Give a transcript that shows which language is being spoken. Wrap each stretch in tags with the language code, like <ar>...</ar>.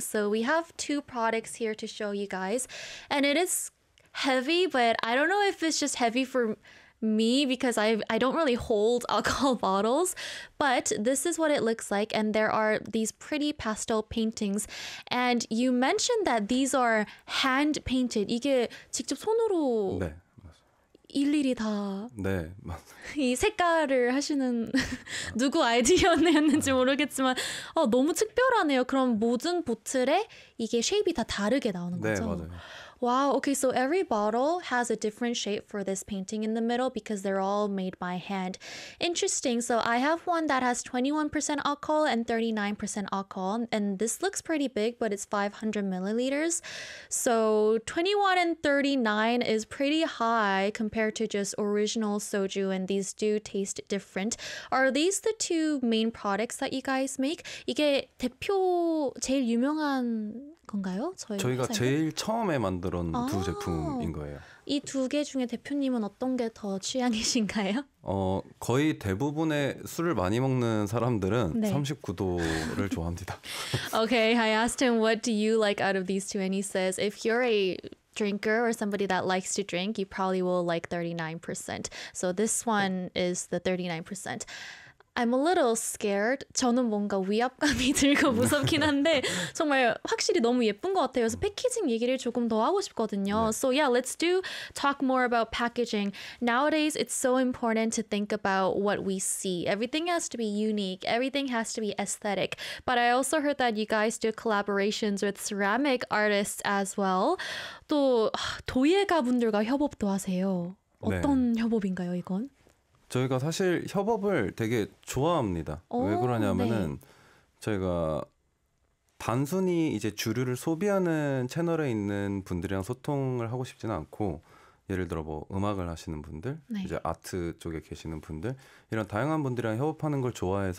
<en>So we have two products here to show you guys. And it is heavy, but I don't know if it's just heavy for me because I don't really hold alcohol bottles. But this is what it looks like, and there are these pretty pastel paintings. And you mentioned that these are hand painted.</en> <ko>이게 직접 손으로 네, 일일이 다 맞아요. 네, 맞아요. 이 색깔을 하시는 누구 아이디어였는지 모르겠지만 너무 특별하네요. 그럼 모든 보틀에 이게 쉐입이 다 다르게 나오는 네, 거죠? 맞아요.</ko> <en>와우, okay, so every bottle has a different shape for this painting in the middle because they're all made by hand. Interesting. So I have one that has 21% alcohol and 39% alcohol. And this looks pretty big, but it's 500 milliliters. So 21 and 39 is pretty high compared to just original soju, and these do taste different. Are these the two main products that you guys make?</en> <ko>이게 대표 제일 유명한 건가요? 저희 저희가 회사에서? 제일 처음에 만드는 두 제품인 거예요. 이두개 중에 대표님은 어떤 게더 취향이신가요? 거의 대부분의 술을 많이 먹는 사람들은 네. 39도를 좋아합니다.</ko> <en>Okay, I asked him what do you like out of these two, and he says if you're a drinker or somebody that likes to drink, you probably will like 39%. So this one is the 39%. I'm a little scared.</en> <ko>저는 뭔가 위압감이 들고 무섭긴 한데 정말 확실히 너무 예쁜 것 같아요. 그래서 패키징 얘기를 조금 더 하고 싶거든요.</ko> <en>So yeah, let's do talk more about packaging. Nowadays, it's so important to think about what we see. Everything has to be unique. Everything has to be aesthetic. But I also heard that you guys do collaborations with ceramic artists as well.</en> <ko>또 도예가 분들과 협업도 하세요. 네. 어떤 협업인가요, 이건? 저희가 사실 협업을 되게 좋아합니다. 왜 오, 네. 그러냐면은 저희가 단순히 이제 주류를 소비하는 채널에 있는 분들이랑 소통을 하고 싶지는 않고, 예를 들어 뭐 음악을 하시는 분들, 이제 아트 쪽에 계시는 분들, 이런 다양한 분들이랑 협업하는 걸 좋아해서</ko>